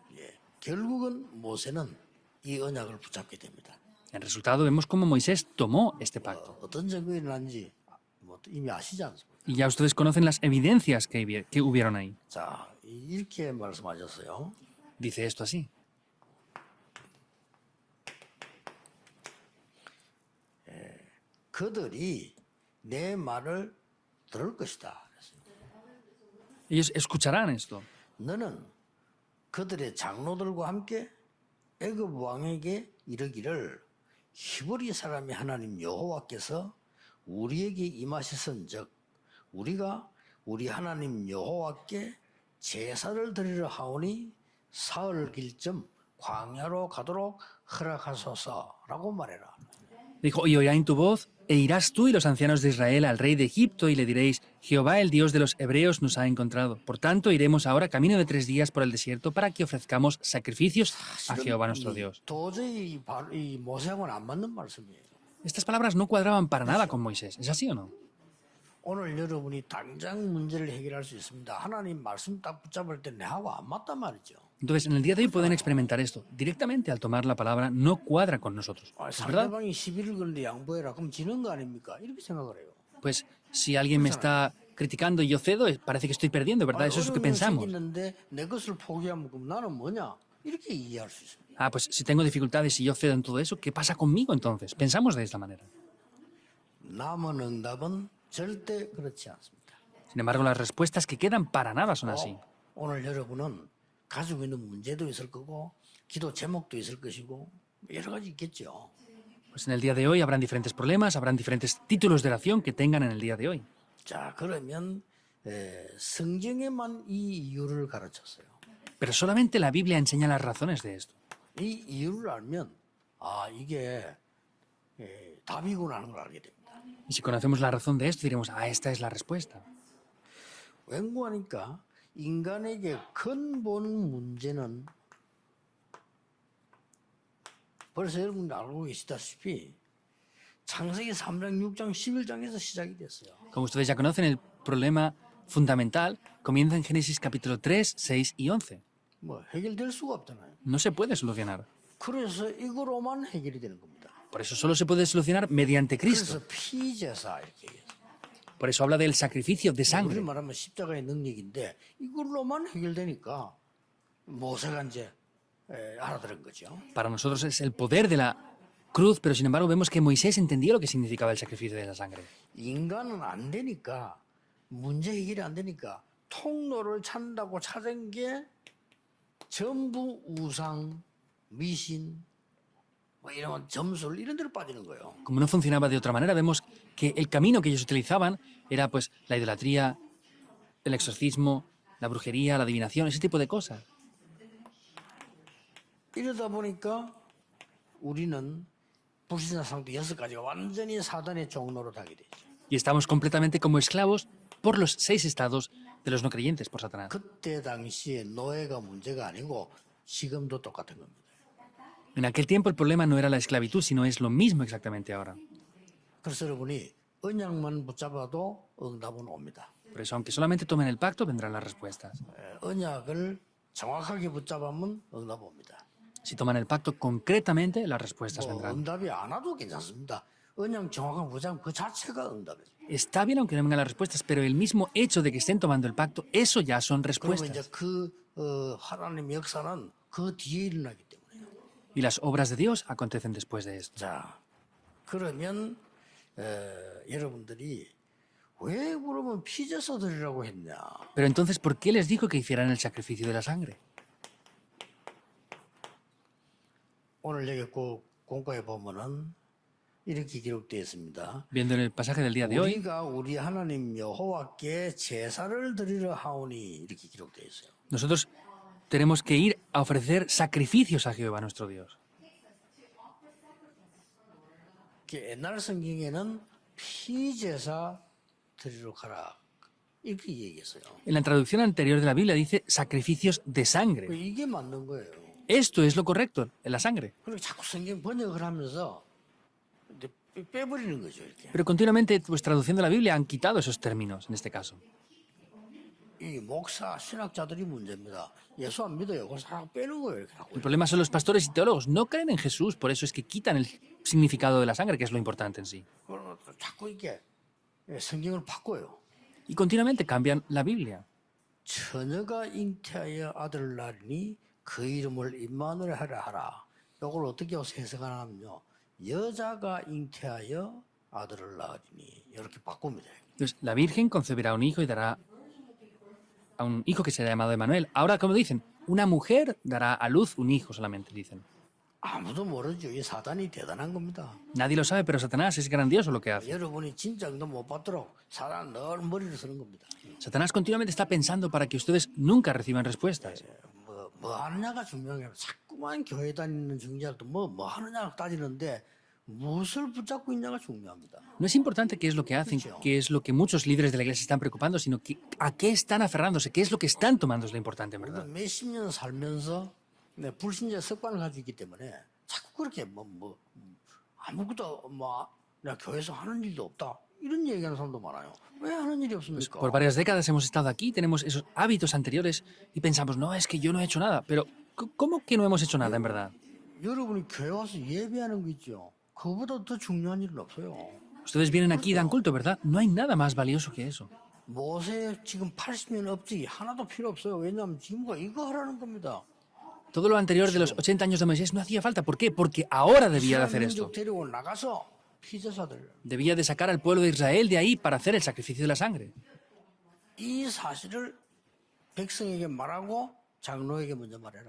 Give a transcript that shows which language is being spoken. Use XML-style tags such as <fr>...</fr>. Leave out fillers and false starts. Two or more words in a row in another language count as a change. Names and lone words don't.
<ko>결국은 모세는 이 언약을 붙잡게 됩니다.</ko> <es>En resultado vemos cómo Moisés tomó este pacto.</es> <ko>어떤 증거가 일어난지 뭐 이미 아시지 않습니까?</ko> <es>Y ya ustedes conocen las evidencias que hubieron ahí.</es> <ko>자, 이렇게 말씀하셨어요.</ko> <es>Dice esto así.</es> <ko>그들이 내 말을 들을 것이다.</ko> <es>Ellos escucharán esto.</es> <ko>너는 그들의 장로들과 함께 애굽 왕에게 이르기를 히브리 사람의 하나님 여호와께서 우리에게 임하셨은즉 우리가 우리 하나님 여호와께 제사를 드리려 하오니 사흘 길쯤 광야로 가도록 허락하소서라고 말해라.</ko> <es>Dijo, y oirá en tu voz, e irás tú y los ancianos de Israel al rey de Egipto y le diréis, Jehová el Dios de los hebreos nos ha encontrado. Por tanto, iremos ahora camino de 3 días por el desierto para que ofrezcamos sacrificios a Jehová nuestro Dios.</es> <ko>도저히 이 모세하고는 안 맞는 말씀이에요.</ko> <es>Estas palabras no cuadraban para nada con Moisés. ¿Es así o no?</es> <ko>오늘 여러분이 당장 문제를 해결할 수 있습니다. 하나님 말씀 딱 붙잡을 때 내하고 안 맞단 말이죠.</ko> <es>Entonces, en el día de hoy pueden experimentar esto. Directamente al tomar la palabra no cuadra con nosotros. ¿Es verdad?</es> <ko>상대방이 시비를 걸는데 양보해라. 그럼 지는 거 아닙니까? 이렇게 생각을 해요.</ko> <es>Pues si alguien me está criticando y yo cedo, parece que estoy perdiendo, ¿verdad? Eso es lo que pensamos.</es> <ko>생기는데 내 것을 포기하면 그럼 나는 뭐냐? 이렇게 이해할 수 있습니다.</ko> <es>Ah, pues si tengo dificultades y yo cedo en todo eso, ¿qué pasa conmigo entonces? Pensamos de esta manera.</es> <ko>남은 응답은 절대 그렇지 않습니다.</ko> <es>Sin embargo, las respuestas que quedan para nada son así.</es> <ko>오늘 여러분은 가지고 있는 문제도 있을 거고 기도 제목도 있을 것이고 여러 가지 있겠죠.</ko> <es>Pues en el día de hoy habrán diferentes problemas, habrán diferentes títulos de oración que tengan en el día de hoy.</es> <ko>자, 그러면 성경에만 이 이유를 가르쳤어요.</ko> <es>Pero solamente la Biblia enseña las razones de esto.</es> <ko>이 이유를 알면 이게 답이구나 하는 걸 알게 됩니다.</ko> <es>Y si conocemos la razón de esto, diremos, esta es la respuesta.</es> <ko>왠고하니까 인간에게 근본 문제는 벌써 여러분 알고 계시다시피 창세기 3장, 6장, 11장에서 시작이 됐어요.</ko> <es>Como ustedes ya conocen, el problema fundamental comienza en Génesis capítulo 3, 6 y 11.</es> <ko>뭐 해결될 수가 없잖아요.</ko> <es>No se puede solucionar.</es> <ko>그래서 이거로만 해결이 되는 겁니다.</ko> <es>Por eso solo se puede solucionar mediante Cristo.</es> <ko>그래서 피제사 이렇게 얘기해요.</ko> <es>Por eso habla del sacrificio de</es> <ko>우리</ko> <es>sangre.</es> <ko>말하면 십자가의 능력인데 이걸로만 해결되니까 모세가 이제 알아들은 거죠.</ko> <es>Para nosotros es el poder de la cruz, pero sin embargo vemos que Moisés entendía lo que significaba el sacrificio de la sangre.</es> <ko>인간은 안 되니까 문제 해결이 안 되니까 통로를 찾는다고 찾은 게 전부 우상, 미신, 뭐 이런 점술 이런 데로 빠지는 거예요.</ko> <es>Como no funcionaba de otra manera, vemos que el camino que ellos utilizaban era pues la idolatría, el exorcismo, la brujería, la adivinación, ese tipo de cosas.</es> <ko>이러다 보니까 우리는 불신자 상태 6가지가 완전히 사단의 종로로 타게 되죠.</ko> <es>Y estamos completamente como esclavos por los 6 estados de los no creyentes por Satanás.</es> <ko>그때 당시에 노예가 문제가 아니고 지금도 똑같은 겁니다.</ko> <es>En aquel tiempo el problema no era la esclavitud, sino es lo mismo exactamente ahora.</es> <ko>그래서 여러분이 언약만 붙잡아도 응답은 옵니다.</ko> <es>Por eso, aunque solamente tomen el pacto, vendrán las respuestas.</es> <ko>언약을 정확하게 붙잡으면 응답 옵니다.</ko> <es>Si toman el pacto concretamente, las respuestas</es> <ko>뭐</ko> <es>vendrán.</es> <ko>응답이 안 와도 괜찮습니다. 언약 정확한 붙잡 그 자체가 응답이에요.</ko> <es>Está bien aunque no vengan las respuestas, pero el mismo hecho de que estén tomando el pacto, eso ya son</es> <ko>그리고 이제</ko> <es>respuestas.</es> <ko>그 하나님의 역사는 그 뒤에 일어나기 때문에요.</ko> <es>Y las obras de Dios acontecen después de esto.</es> <ko>자, 그러면 여러분들이 왜 그러면 피제사 드리라고 했냐?</ko> <es>Pero entonces, ¿por qué les dijo que hicieran el sacrificio de la sangre?</es> <ko>오늘 여기 꼭 공과에 보면은 이렇게 기록되어 있습니다.</ko> <es>Viendo en el pasaje del día de hoy,</es> <ko>우리가 우리 하나님 여호와께 제사를 드리려 하오니 이렇게 기록되어 있어요.</ko> <es>nosotros tenemos que ir a ofrecer sacrificios a Jehová nuestro Dios.</es> <ko>옛날 성경에는 피제사 드리러 가라 이렇게 얘기했어요.</ko> <es>En la traducción anterior de la Biblia dice sacrificios de sangre.</es> <ko>이게 맞는 거예요.</ko> <es>Esto es lo correcto, en la sangre.</es> <ko>그리고 자꾸 성경 번역을 하면서 이제 빼버리는 거죠 이렇게.</ko> <es>Pero continuamente, pues traduciendo la Biblia, han quitado esos términos en este caso.</es> <ko>이 목사 신학자들이 문제입니다. 예수 안 믿어요. 그래서 다 빼는 거예요. 이렇게 하고.</ko> <es>El problema son los pastores y teólogos. No creen en Jesús, por eso es que quitan el significado de la sangre, que es lo importante en sí.</es> <ko>그러면 자꾸 이렇게 성경을 바꿔요.</ko> <es>Y continuamente cambian la Biblia.</es> <ko>처녀가 잉태하여 아들을 낳으니 그 이름을 임마누엘 하라. 이걸 어떻게 해석하냐면요. 여자가 잉태하여 아들을 낳으리니 이렇게 바꿉니다.</ko> <es>Entonces, la Virgen concebirá un hijo y dará a un hijo que será llamado Emmanuel. Ahora, como dicen, una mujer dará a luz un hijo solamente, dicen.</es> <ko>아무도 모르죠. 이 사단이 대단한 겁니다.</ko> <es>Nadie lo sabe, pero Satanás es grandioso lo que hace.</es> <ko>여러분이 진짜 응답 못 받도록 사단 늘 머리를 쓰는 겁니다.</ko> <es>Satanás continuamente está pensando para que ustedes nunca reciban respuestas.</es> <ko>뭐 하느냐가 중요한 게 아니라 자꾸만 교회 다니는 중자들도 뭐 하느냐고 따지는데 무엇을 붙잡고 있냐가 중요합니다.</ko> <es>No es importante qué es lo que hacen, qué es lo que muchos líderes de la iglesia están preocupando, sino a qué están aferrándose, qué es lo que están tomando es lo importante, en verdad.</es> <ko>몇십 년 살면서 불신자 습관을 가지고 있기 때문에 자꾸 그렇게 아무것도 내가 교회에서 하는 일도 없다 이런 얘기하는 사람도 많아요. 왜 하는 일이 없습니까?</ko> <es>Por varias décadas hemos estado aquí, tenemos esos hábitos anteriores y pensamos, no, es que yo no he hecho nada. Pero, ¿cómo que no hemos hecho nada, en verdad?</es> <ko>여러분이 교회 와서 예배하는 거 있죠. 그거보다 더 중요한 일은 없어요.</ko> <es>Ustedes vienen aquí y dan culto, ¿verdad? No hay nada más valioso que eso.</es> <ko>모세 지금 80년 업적이 하나도 필요 없어요. 왜냐하면 지금가 이거 하라는 겁니다.</ko> <es>Todo lo anterior de los 80 años de Moisés no hacía falta. ¿Por qué? Porque ahora debía de hacer</es> <ko>민족</ko> <es>esto.</es> <ko>데리고 나가서 피제사들</ko> <es>Debía de sacar al pueblo de Israel de ahí para hacer el sacrificio de la sangre.</es> <ko>이 사실을 백성에게 말하고 장로에게 먼저 말해라.</ko>